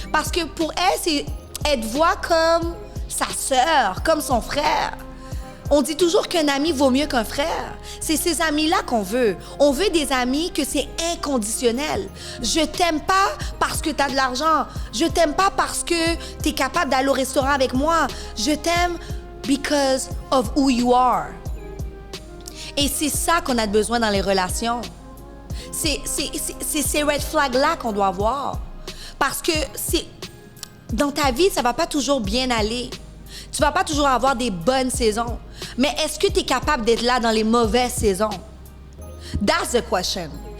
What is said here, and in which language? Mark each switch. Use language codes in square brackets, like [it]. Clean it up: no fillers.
[fr] Parce que pour elle, elle te voit comme sa sœur, comme son frère. On dit toujours qu'un ami vaut mieux qu'un frère. C'est ces amis-là qu'on veut. On veut des amis que c'est inconditionnel. Je t'aime pas parce que tu as de l'argent. Je t'aime pas parce que tu es capable d'aller au restaurant avec moi. Je t'aime [en] because of who you are. [fr] Et c'est ça qu'on a besoin dans les relations. C'est ces red flags-là qu'on doit avoir. Parce que dans ta vie, ça va pas toujours bien aller. Tu vas pas toujours avoir des bonnes saisons. Mais est-ce que tu es capable d'être là dans les mauvaises saisons? [en] That's the question.